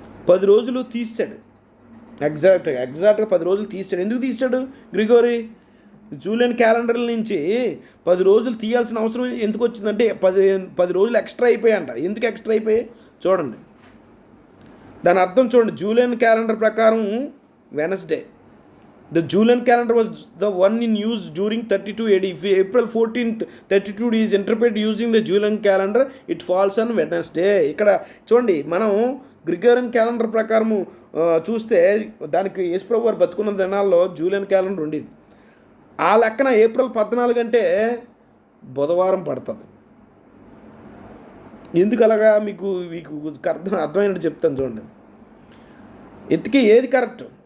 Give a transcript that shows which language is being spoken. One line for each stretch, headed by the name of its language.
Telugu: 10 రోజులు తీసాడు. ఎగ్జాక్ట్గా 10 రోజులు తీసాడు. ఎందుకు తీసాడు? గ్రిగోరీ జూలియన్ క్యాలెండర్ నుంచి 10 రోజులు తీయాల్సిన అవసరం ఎందుకు వచ్చిందంటే 10 రోజులు ఎక్స్ట్రా అయిపోయాయంట. ఎందుకు ఎక్స్ట్రా అయిపోయాయి చూడండి, దాని అర్థం చూడండి. జూలియన్ క్యాలెండర్ ప్రకారం Wednesday.
English: The Julian calendar was the one in use during 32 AD. If April 14th 32 is interpreted using the Julian calendar, it falls on Wednesday.
Telugu: ఇక్కడ చూడండి, మనం గ్రిగోరియన్ క్యాలెండర్ ప్రకారము చూస్తే దానికి యేసుప్రభు వారు బతుకున్న దినాల్లో జూలియన్ క్యాలెండర్ ఉండేది. ఆ లెక్కన ఏప్రిల్ 14 అంటే బుధవారం పడుతుంది. ఎందుకు అలాగా మీకు అర్థమైనట్టు చెప్తాను చూడండి. ఎత్తికి ఏది కరెక్ట్?